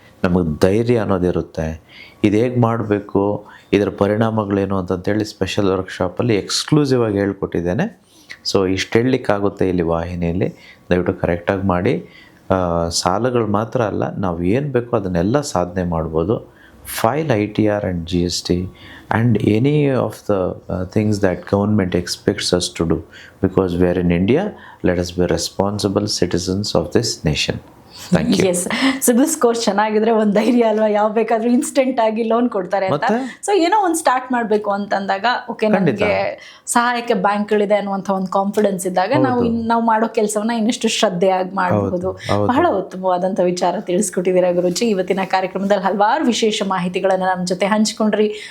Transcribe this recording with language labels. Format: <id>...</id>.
<kn>ನಮಗೆ ಧೈರ್ಯ ಅನ್ನೋದಿರುತ್ತೆ. ಇದು ಹೇಗೆ ಮಾಡಬೇಕು, ಇದರ ಪರಿಣಾಮಗಳೇನು ಅಂತಂತೇಳಿ ಸ್ಪೆಷಲ್ ವರ್ಕ್ಶಾಪಲ್ಲಿ ಎಕ್ಸ್ಕ್ಲೂಸಿವ್ ಆಗಿ ಹೇಳ್ಕೊಟ್ಟಿದ್ದೇನೆ. ಸೊ ಇಷ್ಟು ಹೇಳಲಿಕ್ಕಾಗುತ್ತೆ ಇಲ್ಲಿ ವಾಹಿನಿಯಲ್ಲಿ. ದಯವಿಟ್ಟು ಕರೆಕ್ಟಾಗಿ ಮಾಡಿ. ಸಾಲಗಳು ಮಾತ್ರ ಅಲ್ಲ, ನಾವು ಏನು ಬೇಕೋ ಅದನ್ನೆಲ್ಲ ಸಾಧನೆ ಮಾಡ್ಬೋದು.</kn> <en>File ITR and GST and any of the things that government expects us to do, because we are in India. Let us be responsible citizens of this nation. Thank you.</en> <kn>S, CIBIL score ಚೆನ್ನಾಗಿದ್ರೆ ಒಂದು ಧೈರ್ಯ ಅಲ್ವಾ, ಯಾವ ಬೇಕಾದ್ರೂ instant ಆಗಿ loan ಕೊಡ್ತಾರೆ ಅಂತ. So ಏನೋ ಒಂದು ಸ್ಟಾರ್ಟ್ ಮಾಡಬೇಕು ಅಂತಂದಾಗ, ಓಕೆ ನಮಗೆ ಸಹಾಯಕ್ಕೆ ಬ್ಯಾಂಕ್ಗಳಿದೆ ಅನ್ನುವಂಥ ಒಂದು ಕಾನ್ಫಿಡೆನ್ಸ್ ಇದ್ದಾಗ ನಾವು ಮಾಡೋ ಕೆಲಸವನ್ನ ಇನ್ನಷ್ಟು ಶ್ರದ್ಧೆಯಾಗಿ ಮಾಡಬಹುದು. ಬಹಳ ಉತ್ತಮವಾದಂಥ ವಿಚಾರ ತಿಳಿಸ್ಕೊಟ್ಟಿದ್ದೀರಾ ಗುರುಜಿ. ಇವತ್ತಿನ ಕಾರ್ಯಕ್ರಮದಲ್ಲಿ ಹಲವಾರು ವಿಶೇಷ ಮಾಹಿತಿಗಳನ್ನು ನಮ್ಮ ಜೊತೆ ಹಂಚಿಕೊಂಡ್ರಿ.</kn>